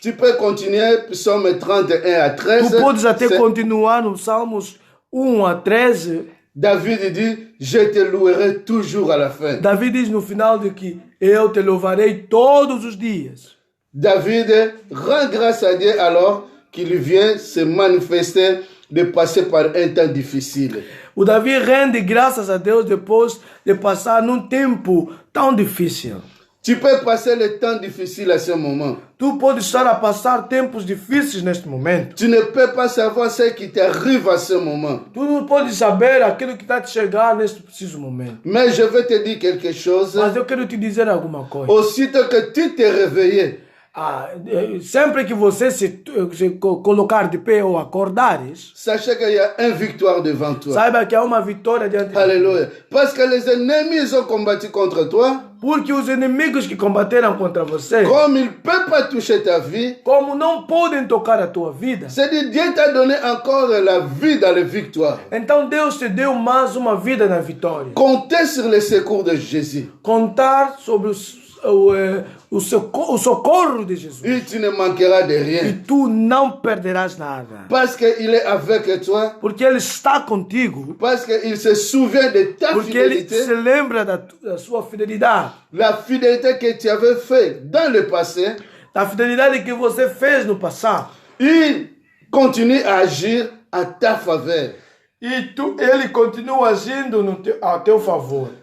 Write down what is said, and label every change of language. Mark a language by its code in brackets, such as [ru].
[fr] Tu peux continuer, Psaume 31 à 13. [pt] Tu podes até [fr] C'est- [pt] continuar no Salmos 1 a 13. [fr] David dit, je te louerai toujours à la fin. [pt] Davi diz no final de que eu te louvarei todos os dias. [fr] David rend grâce à Dieu alors qu'il vient se manifester de passer par un temps difficile. [pt] O Davi rende graças a Deus depois de passar num tempo tão difícil. [fr] Tu peux passer le temps difficile à ce moment. [pt] Tu podes estar a passar tempos difíceis neste momento. [fr] Tu ne peux pas savoir ce qui t'arrive à ce moment. [pt] Tu não podes saber aquilo que está a te chegar neste preciso momento. [fr] Mais je vais te dire quelque chose. [pt] Mas eu quero te dizer alguma coisa. [fr] Aussitôt que tu t'es réveillé, [pt] Sempre que você se colocar de pé ou acordares, [fr] sachez qu'il y a une victoire devant toi. [pt] saiba que há uma vitória diante de ti. [fr] Alléluia. Parce que les ennemis ils ont combattu contre toi. [pt] Porque os inimigos que combateram contra você, [fr] Comme ils ne peuvent pas toucher ta vie, [pt] como não podem tocar a tua vida, [fr] c'est-à-dire Dieu t'a donné encore la vie dans les victoires. [pt] então Deus te deu mais uma vida na vitória. [fr] Comptez sur les secours de Jésus. [pt] Contar sobre o socorro de Jesus. [fr] Et tu ne manqueras de [pt] E [fr] rien. [pt] tu não perderás nada. [fr] Parce qu'il est avec toi. [pt] Porque Ele está contigo. [fr] Parce qu'il se souvient de ta [pt] Porque Ele [fr] fidélité. [pt] se lembra da sua fidelidade. [fr] La fidélité que tu avais faite dans le passé. [pt] Da fidelidade que você fez no passado. [fr] Il continue à agir à ta faveur. [pt] E Ele continua agindo a teu favor.